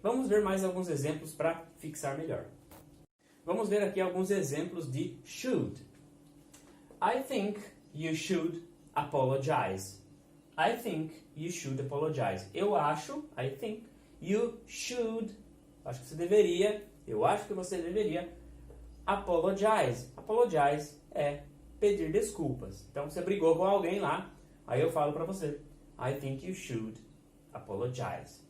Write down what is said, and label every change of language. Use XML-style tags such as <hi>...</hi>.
<pt>Vamos ver mais alguns exemplos para fixar melhor. Vamos ver aqui alguns exemplos de should.</pt> <en>I think you should apologize. I think you should apologize.</en> <pt>Eu acho, I think, you should, acho que você deveria, eu acho que você deveria, apologize. Apologize é pedir desculpas. Então, você brigou com alguém lá, aí eu falo pra você,</pt> <en>I think you should apologize.</en>